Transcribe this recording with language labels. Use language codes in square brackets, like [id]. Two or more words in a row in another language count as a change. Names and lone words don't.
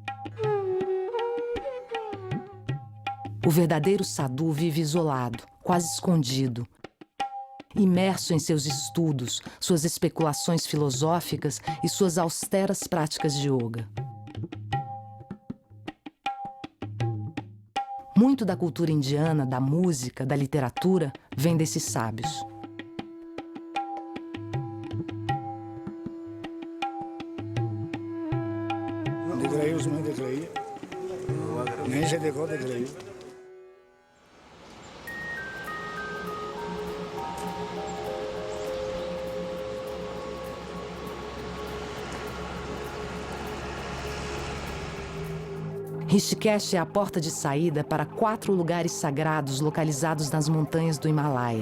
[pt] O verdadeiro sadhu vive isolado, quase escondido, imerso em seus estudos, suas especulações filosóficas e suas austeras práticas de yoga. Muito da cultura indiana, da música, da literatura, vem desses sábios. [hi] दिख रही उसमें दिख रही है नहीं से देखो दिख रही है [pt] Rishikesh é a porta de saída para 4 lugares sagrados localizados nas montanhas do Himalaia.